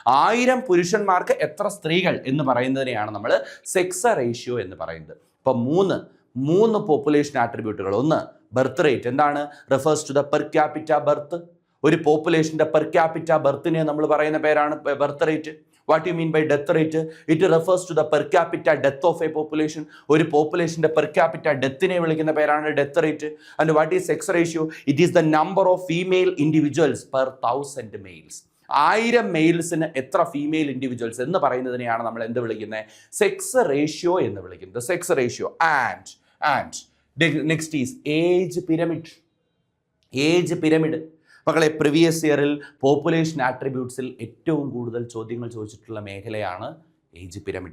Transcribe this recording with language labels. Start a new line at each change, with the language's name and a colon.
Malayalam: 1000 പുരുഷന്മാർക്ക് എത്ര സ്ത്രീകൾ എന്ന് പറയുന്നതിനെയാണ് നമ്മൾ സെക്സ് റേഷ്യോ എന്ന് പറയുന്നത്. ഇപ്പൊ മൂന്ന് പോപ്പുലേഷൻ ആട്രിബ്യൂട്ടുകൾ. ഒന്ന്, ബർത്ത് റേറ്റ്. എന്താണ്?
English: Refers to the per capita birth.
Malayalam: ഒരു പോപ്പുലേഷന്റെ പെർ ക്യാപിറ്റ ബർത്തിനെ നമ്മൾ പറയുന്ന പേരാണ് birth rate.
English: What do you mean by death rate? It refers to the per capita death of a population.
Malayalam: ഒരു പോപ്പുലേഷന്റെ per capita ഡെത്തിനെ വിളിക്കുന്ന പേരാണ് death rate.
English: And what is sex ratio? It is the number of female individuals per 1000 males.
Malayalam: 1000 മെയിൽസിന് എത്ര female individuals എന്ന് പറയുന്നതിനെയാണ് നമ്മൾ എന്ത് വിളിക്കുന്നത്? Sex ratio എന്ന് വിളിക്കുന്നത്. Sex ratio.
English: And next is age pyramid.
Malayalam: Age pyramid മക്കളെ, പ്രീവിയസ് ഇയറിൽ പോപ്പുലേഷൻ ആട്രിബ്യൂട്ട്സിൽ ഏറ്റവും കൂടുതൽ ചോദ്യങ്ങൾ ചോദിച്ചിട്ടുള്ള മേഖലയാണ് ഏജ് പിരമിഡ്.